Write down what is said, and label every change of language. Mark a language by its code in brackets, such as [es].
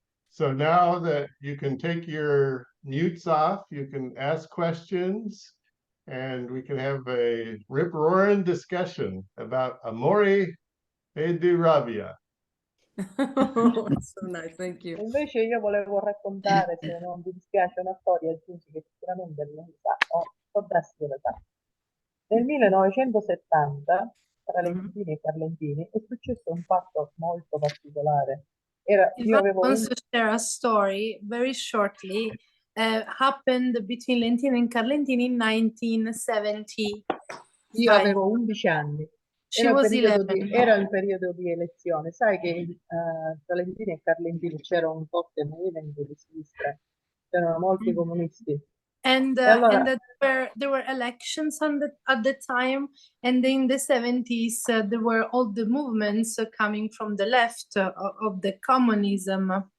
[en] So now that you can take your mutes off, you can ask questions, and we can have a rip-roaring discussion about Amore e di Rabbia. Oh, that's so nice, thank you. [it] Invece io volevo raccontare, se non vi dispiace, una storia, Giusy, che sicuramente non sa, o può darsi che la sa. Nel 1970, tra Lentini e Carlentini, è successo un fatto molto particolare. [en] If I want to share a story very shortly, happened between Lentini and Carlentini in 1970. [it] Io avevo 11 anni. [en] She was 11. [it] Era il periodo di elezione. Sai che tra Lentini e Carlentini c'era un forte movimento di sinistra, c'erano molti comunisti. [en] And [it] allora- [en] there were elections at the time, and in the 70s there were all the movements coming from the left of the communism.